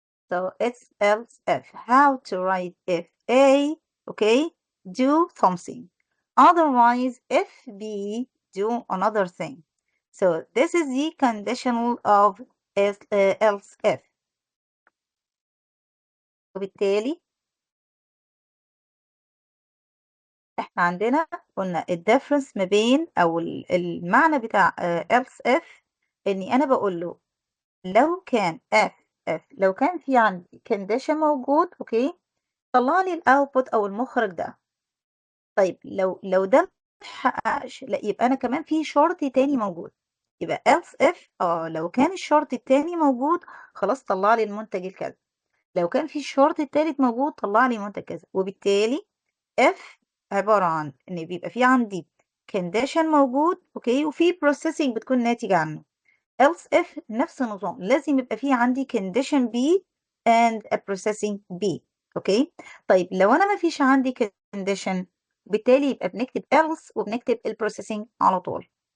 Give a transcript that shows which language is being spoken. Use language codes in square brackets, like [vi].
[en] So it's else if. How to write if A, okay, do something. Otherwise, if B, do another thing. So this is the conditional of else if. [ar] وبالتالي احنا عندنا قلنا الديفرنس ما بين او المعنى بتاع else if اني انا بقول له لو كان لو كان في عندي condition موجود، اوكي، طلع لي الاوتبوت او المخرج ده. طيب لو ده متحققش، لا يبقى انا كمان في شرط تاني موجود. يبقى else if لو كان الشرط التاني موجود خلاص طلع لي المنتج الكذا، لو كان في الشرط التالت موجود طلع لي منتج كذا. وبالتالي if عبارة عن ان بيبقى في عندي condition موجود، اوكي، وفي processing بتكون ناتجة عنه. else if نفس النظام، لازم يبقى في عندي [en] condition B and a processing B. [ar] اوكي، طيب لو انا ما فيش عندي condition بالتالي يبقى بنكتب else وبنكتب ال processing على طول.